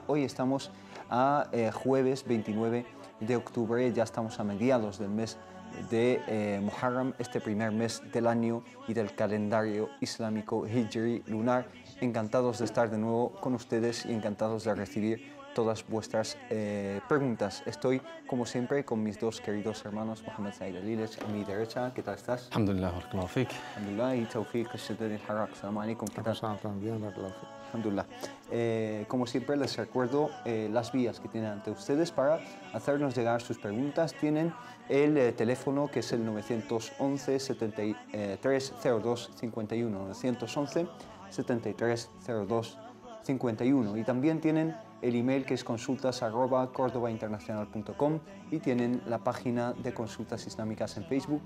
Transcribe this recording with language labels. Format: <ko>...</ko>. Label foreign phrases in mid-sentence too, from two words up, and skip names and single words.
<es>Hoy estamos a jueves 29 de octubre, ya estamos a mediados del mes de Muharram, este primer mes del año y del calendario islámico Hijri lunar. Encantados de estar de nuevo con ustedes y encantados de recibir todas vuestras preguntas. Estoy, como siempre, con mis 2 queridos hermanos, Mohamed Said Aliles, a mi derecha. ¿Qué tal estás?</es> <ar>الحمد لله، بارك الله فيك.</ar> <es>Alhamdulillah, y Tawfiq al-Shaddad al-Harraq.</es> <ar>السلام عليكم,</ar> <es>¿qué tal? Bien,</es> <ar>بارك الله فيك. الحمد لله.</ar> <es>Como siempre, les recuerdo las vías que tienen ante ustedes para hacernos llegar sus preguntas. Tienen el teléfono, que es el 911 73 02 51, 911 73 02 51, y también tienen el email, que es consultas@cordobainternacional.com, y tienen la página de Consultas Islámicas en Facebook.</es>